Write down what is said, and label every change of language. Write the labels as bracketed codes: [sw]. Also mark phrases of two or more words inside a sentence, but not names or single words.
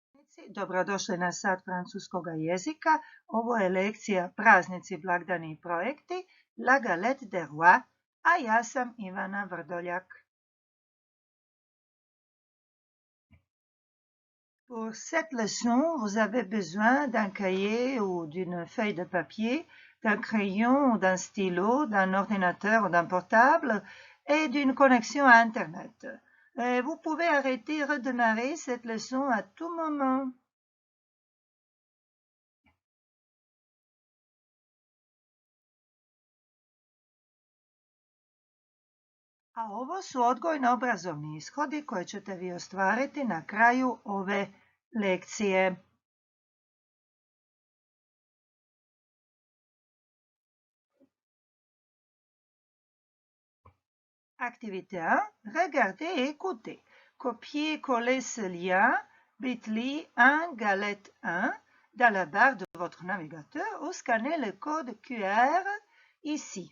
[hr] učenici, dobrodošli na sat francuskog jezika. Ovo je lekcija Praznici, blagdani i projekti, La Galette des Rois, a ja sam Ivana Vrdoljak. [fr] Pour cette leçon, vous avez besoin d'un cahier ou d'une feuille de papier, d'un crayon ou d'un stylo, d'un ordinateur ou d'un portable et d'une connexion à Internet. Vous pouvez arrêter et redémarrer cette leçon à tout moment. [hr] A ovo su odgojno-obrazovni ishodi koje ćete vi ostvariti na kraju ove lekcije. [fr] Activité 1. Regardez et écoutez. Copiez-coller ce lien bit.ly 1 galette 1 dans la barre de votre navigateur ou scannez le code QR ici.